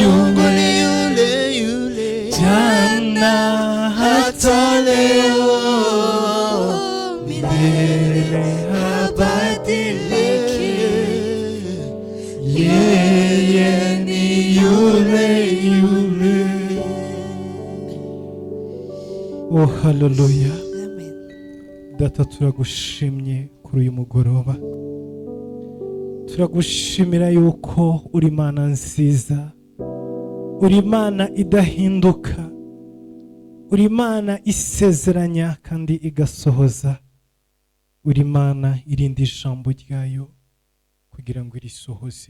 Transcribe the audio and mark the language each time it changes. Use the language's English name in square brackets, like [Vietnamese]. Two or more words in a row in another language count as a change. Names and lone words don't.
[Swahili] Mungu ni yule yule. Jana hata leo milele habadiliki. Yeye ni yule yule. Oh, haleluya. [Rundi] Data, turagushimye kuri uyu mugoroba. Turagushimira yuko uri Imana nziza, uri Imana idahinduka, uri Imana isezeranya kandi igasohoza, uri Imana irinda ijambo ryayo kugira ngo irisohoze.